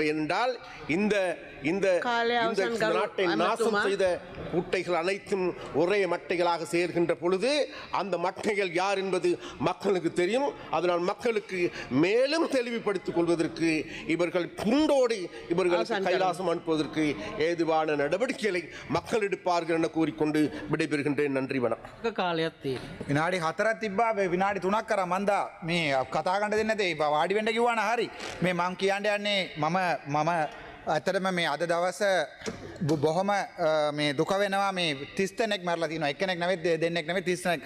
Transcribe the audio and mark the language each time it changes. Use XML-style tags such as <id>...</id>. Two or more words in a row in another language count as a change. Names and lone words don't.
<ta>என்றால் இந்த நாட்டை நாசம் செய்த குட்டைகள் அனைத்தும் ஒரே மட்டைகளாக சேர்கின்ற பொழுது அந்த மட்டைகள் யார் என்பது மக்களுக்கு தெரியும். அதனால் மக்களுக்கு மேலும் தெளிவுபடுத்திக் கொள்வதற்கு இவர்கள் புண்டோடு இவர்களுக்கு கைலாசம் அனுப்புவதற்கு ஏதுவான நடவடிக்கைகளை மக்கள் எடுப்பார்கள் என கூறிக்கொண்டு விடைபெறுகின்றேன். நன்றி, வணக்கம்.</ta> <si>විනාඩි 4ක් තිබ්බා, විනාඩි 3ක් කරා මන්දා මේ කතා කරන්න දෙන්නේ නැතේ. වාඩි වෙන්න කිව්වා නා හරි. මේ මම කියන්න යන්නේ මම ඇත්තටම මේ අද දවස බොහොම මේ දුක වෙනවා. මේ 30 දෙනෙක් මරලා තිනවා. එක්කෙනෙක් නෙවෙයි, දෙන්නෙක් නෙවෙයි, 30 දෙනෙක්.</si>